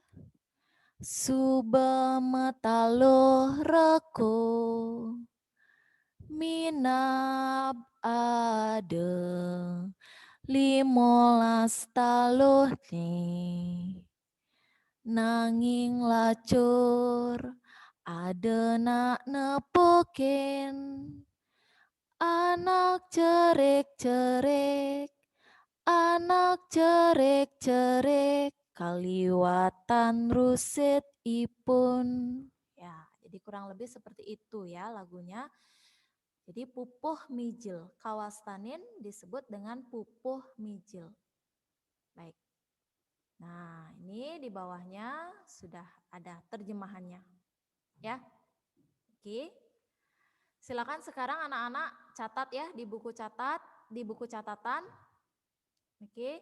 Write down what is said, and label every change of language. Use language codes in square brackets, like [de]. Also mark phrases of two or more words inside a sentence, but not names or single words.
[ban] Subemetaluh reko minab ade 15 taluh nih nanging lacur adenak nepokin anak cerik-cerik anak cerik-cerik kaliwatan rusit ipun. [id] Ya, jadi kurang lebih seperti itu ya lagunya. Jadi pupuh mijil, kawastanin disebut dengan pupuh mijil. Baik. Nah, ini di bawahnya sudah ada terjemahannya. Ya. Oke. Silakan sekarang anak-anak catat ya di buku catatan. Oke.